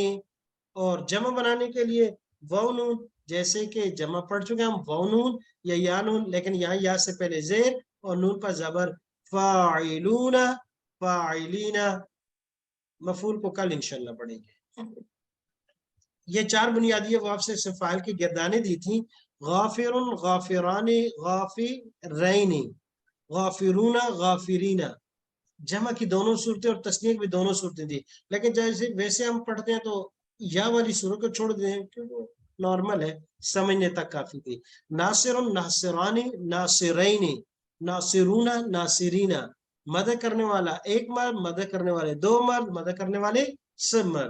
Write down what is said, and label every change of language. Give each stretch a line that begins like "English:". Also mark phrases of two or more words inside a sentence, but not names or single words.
Urdu: اور جمع بنانے کے لیے واو نون، جیسے کہ جمع پڑھ چکے ہم واو نون یا نون، لیکن یہاں یا سے پہلے زیر اور نون پر زبر.
Arabic: فاعلون، فاعلین.
Urdu: مفعول کو کل انشاءاللہ پڑھیں گے. یہ 4 بنیادی ابواب سے اسم فاعل کی گردانیں دی تھیں. غافر،
Arabic: غافران، غافرین، غافرون، غافرین.
Urdu: جمع کی دونوں صورتیں اور تثنیہ کی بھی دونوں صورتیں تھی. لیکن جیسے ویسے ہم پڑھتے ہیں تو یا والی صورت کو چھوڑ دیں کیونکہ نارمل ہے، سمجھنے تک کافی تھی.
Arabic: ناصر، ناصرانی، ناصرین، ناصرون، ناصرین.
Urdu: مدد کرنے والا ایک مرد، مدد کرنے والے 2 مرد، مدد کرنے والے سب مرد.